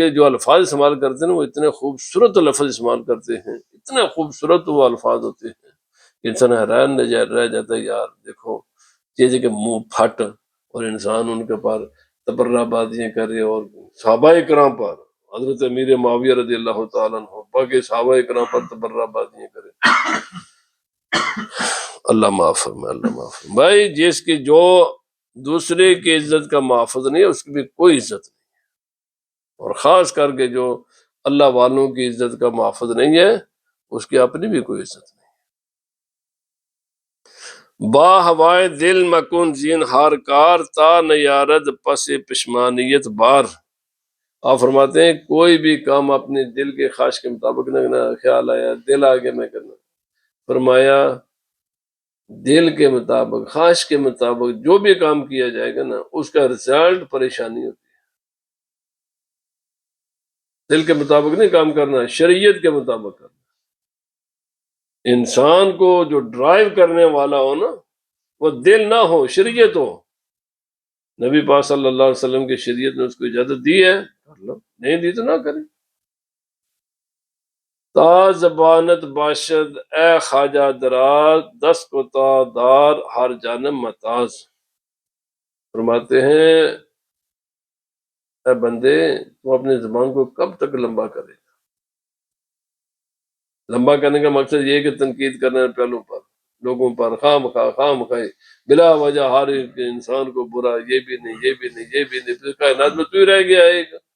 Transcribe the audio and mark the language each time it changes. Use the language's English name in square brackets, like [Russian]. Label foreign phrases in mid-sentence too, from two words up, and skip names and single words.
[Urdu] کے جو الفاظ استعمال کرتے ہیں وہ اتنے خوبصورت لفظ استعمال کرتے ہیں، اتنے خوبصورت وہ الفاظ ہوتے ہیں کہ انسان حیران رہ جاتا ہے، یار دیکھو چیزیں کہ منہ پھٹ اور انسان ان کے پاس تبرہ بازیاں کرے، اور صحابہ کرام پر حضرت امیر معاویہ [Arabic] رضی اللہ تعالیٰ عنہ [Urdu] باقی صحابہ کرام پر تبرہ بازیاں کرے، اللہ معاف فرمائے، اللہ معاف فرمائے۔ بھائی جس کی جو دوسرے کی عزت کا محافظ نہیں ہے اس کی بھی کوئی عزت نہیں، اور خاص کر کے جو اللہ والوں کی عزت کا محافظ نہیں ہے اس کی اپنی بھی کوئی عزت نہیں۔ [Persian] با ہوائے دل مکن زین ہار کار تا نیارد پس پشمانیت بار. [Urdu] آپ فرماتے ہیں کوئی بھی کام اپنے دل کے خواہش کے مطابق نہ کرنا. خیال آیا دل آگے میں کرنا. فرمایا دل کے مطابق خواہش کے مطابق جو بھی کام کیا جائے گا نا اس کا رزلٹ پریشانی ہوتی ہے. دل کے مطابق نہیں کام کرنا، شریعت کے مطابق کرنا. انسان کو جو ڈرائیو کرنے والا ہو نا وہ دل نہ ہو، شریعت ہو. نبی پاک [Arabic] صلی اللہ علیہ وسلم [Urdu] کی شریعت نے اس کو اجازت دی ہے، کر لو، نہیں دی تو نہ کریں. [Persian] تا زبانت باشد اے خواجہ دراز، دس کو تا دار ہر جانب متاز. [Urdu] فرماتے ہیں اے بندے تو اپنے زبان کو کب تک لمبا کرے. لمبا کرنے کا مقصد یہ ہے کہ تنقید کرنا ہے پہلوں پر، لوگوں پر خواہ مخواہ بلا وجہ ہر ایک انسان کو برا، یہ بھی نہیں یہ بھی نہیں یہ بھی نہیں، پھر کائنات میں تو ہی رہ گیا ایک.